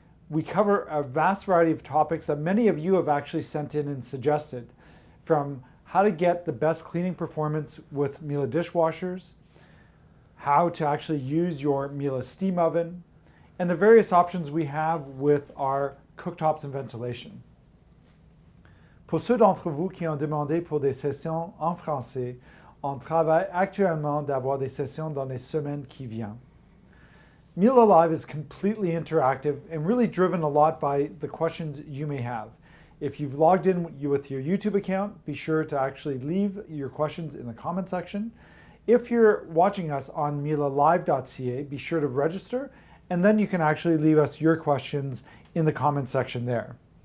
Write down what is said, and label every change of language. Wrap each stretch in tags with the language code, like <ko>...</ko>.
<en>We cover a vast variety of topics that many of you have actually sent in and suggested, from how to get the best cleaning performance with Miele dishwashers, how to actually use your Miele steam oven, and the various options we have with our cooktops and ventilation.</en> <fr>Pour ceux d'entre vous qui ont demandé pour des sessions en français, on travaille actuellement d'avoir des sessions dans les semaines qui viennent.</fr> <en>Miele Live is completely interactive and really driven a lot by the questions you may have. If you've logged in with your YouTube account, be sure to actually leave your questions in the comment section. If you're watching us on mielelive.ca, be sure to register, and then you can actually leave us your questions in the comment section there.</en>